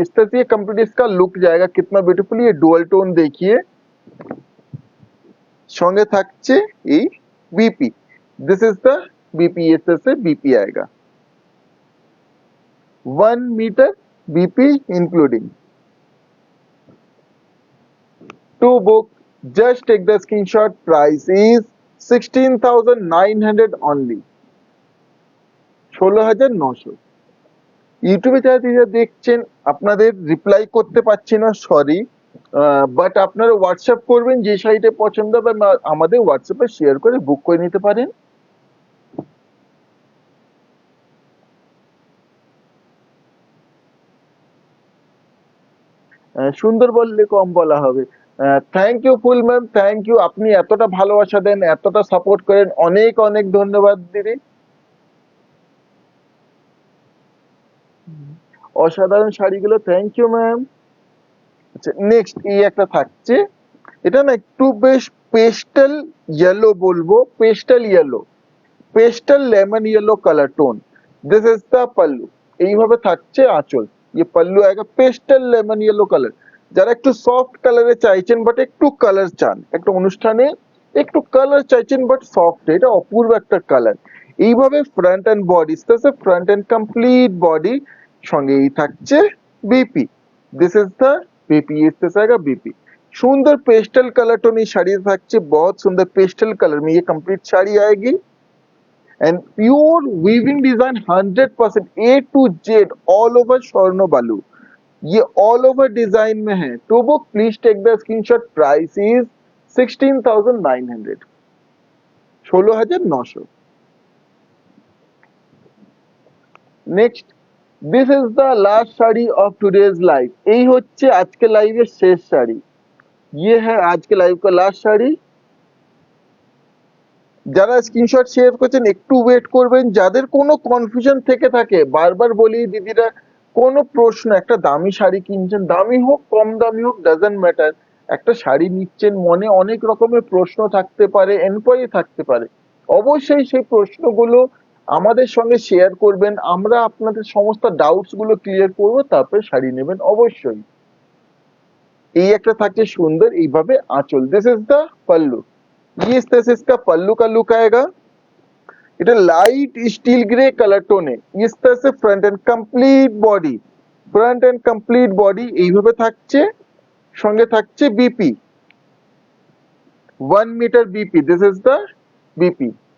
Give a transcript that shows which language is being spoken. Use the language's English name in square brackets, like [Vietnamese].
[Hindi] इस तरह से ये कंप्लीट इसका लुक जाएगा, कितना ब्यूटीफुल ये डुअल टोन देखिए। [Bangla] সঙ্গে থাকছে এই [Hindi] BP, this is the BP, इस तरह से बीपी आएगा, 1 metre BP including. [English] To book just take the screenshot। price is 16,900 only, 16,900। [Bangla] ইউটিউবে যারা দিদিরা দেখছেন আপনাদের রিপ্লাই করতে পারছি না, সরি, বাট আপনারা হোয়াটসঅ্যাপ করবেন, যে শাড়িটা পছন্দ হবে আমাদের হোয়াটসঅ্যাপে শেয়ার করে বুক করে নিতে পারেন। সুন্দর বললে কম বলা হবে। Thank you full ma'am, thank you, আপনি এতটা ভালোবাসা দেন, এতটা সাপোর্ট করেন, অনেক অনেক ধন্যবাদ দিদি। অসাধারণ শাড়িগুলো, থ্যাংক ইউ ম্যাম। আচ্ছা নেক্সট এই একটা থাকছে, এটা না একটু বেশ পেস্টাল ইয়েলো বলবো, pastel yellow, pastel lemon yellow colour tone, this is the pallu. এইভাবে থাকছে আঁচল, [Hindi] ये पल्लू आएगा पेस्टल लेमन येलो [Bangla] কালার। যারা একটু সফট কালারে চাইছেন বাট একটু কালার চান, একটা অনুষ্ঠানে একটু কালার চাইছেন বাট সফট, এটা অপূর্ব একটা কালার। এইভাবে front end body, front end complete body, সঙ্গে এই থাকছে BP, [English] this is the BP, [Hindi] इस तरह से आएगा बीपी। सुंदर पेस्टल कलर टोन ये साड़ी থাকছে, बहुत सुंदर पेस्टल कलर में ये कंप्लीट साड़ी आएगी। [English] and pure weaving design 100% A to Z all over स्वर्ण बालू, [Hindi] ये all over डिजाइन में है। [English] To book please take the screenshot. Price is 16,900, 16,900। Next, this is the last sari of today's live. [Bangla] এই হচ্ছে আজকে লাইভের শেষ শাড়ি, [Hindi] ये है आज के लाइव का लास्ट [Bangla] শাড়ি। যারা স্ক্রিনশট শেয়ার করছেন একটু ওয়েট করবেন, যাদের কোনো কনফিউশন থেকে থাকে, বারবার বলি দিদিরা, কোনো প্রশ্ন, একটা দামি শাড়ি কিনছেন, দামি হোক কম দামি হোক ডাজন্ট ম্যাটার, একটা শাড়ি নিচ্ছেন, মনে অনেক রকমের প্রশ্ন থাকতে পারে, এনকোয়ারি থাকতে পারে, অবশ্যই সেই প্রশ্নগুলো আমাদের সঙ্গে শেয়ার করবেন, আমরা আপনাদের সমস্ত ডাউটস গুলো ক্লিয়ার করবো, তারপরে শাড়ি নেবেন অবশ্যই। এই একটা থাকছে সুন্দর এইভাবে আঁচল, [Hindi] দিস इज द पल्लू, ये इस तरह से इसका पल्लू का लुक आएगा। [Bangla] এটা লাইট স্টিল গ্রে কালার টোনে, [Hindi] इस तरह से front end complete body, [Bangla] front end complete body এইভাবে থাকছে, সঙ্গে থাকছে BP, 1 metre BP, [English] This is the BP.